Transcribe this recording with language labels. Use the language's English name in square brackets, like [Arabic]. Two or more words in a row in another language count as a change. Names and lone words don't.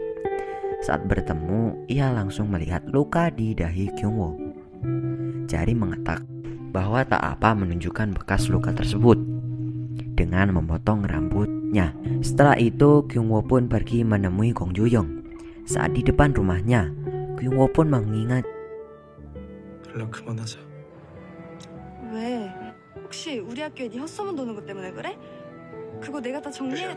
[Indonesian] Saat bertemu, ia langsung melihat luka di dahi Kyung Woo. Jarim mengatakan bahwa tak apa menunjukkan bekas luka tersebut dengan memotong rambutnya. Setelah itu Kyung Woo pun pergi menemui Gong Juyong. Saat di depan rumahnya, Kyung Woo pun mengingat [Korean] 연락 그만하자. 왜? 혹시 우리 학교에 네 헛소문 도는 것 때문에 그래? 그거 내가 다 정리해.